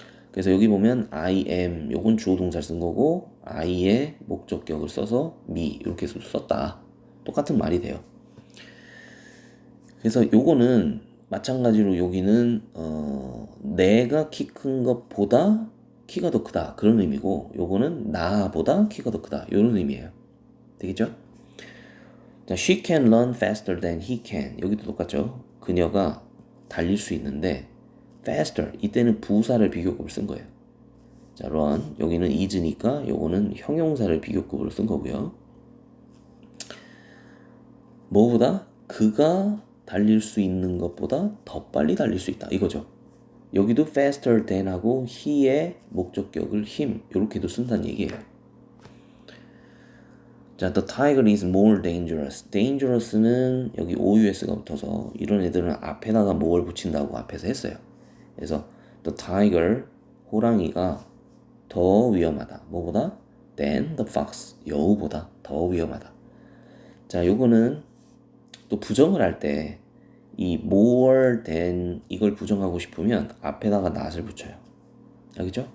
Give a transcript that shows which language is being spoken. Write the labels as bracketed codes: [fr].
[ko] 그래서 여기 보면 I am 요건 주어 동사를 쓴 거고 I의 목적격을 써서 me 이렇게 썼다. 똑같은 말이 돼요. 그래서 요거는 마찬가지로 여기는 내가 키 큰 것보다 키가 더 크다 그런 의미고, 요거는 나보다 키가 더 크다 이런 의미예요. 되겠죠? [en] 자, she can run faster than he can. [ko] 여기도 똑같죠? 그녀가 달릴 수 있는데 faster 이때는 부사를 비교급으로 쓴 거예요. 자, run 여기는 is니까 요거는 형용사를 비교급으로 쓴 거고요. 뭐보다? 그가 달릴 수 있는 것보다 더 빨리 달릴 수 있다 이거죠. 여기도 faster than 하고 he의 목적격을 him 이렇게도 쓴다는 얘기예요. [en] 자, the tiger is more dangerous. [ko] dangerous는 여기 OUS가 붙어서 이런 애들은 앞에다가 뭘 붙인다고 앞에서 했어요. 그래서 the tiger, 호랑이가 더 위험하다. 뭐보다? [en] than the fox, [ko] 여우보다 더 위험하다. 자, 요거는 또 부정을 할 때 이 more than 이걸 부정하고 싶으면 앞에다가 not을 붙여요. 알겠죠?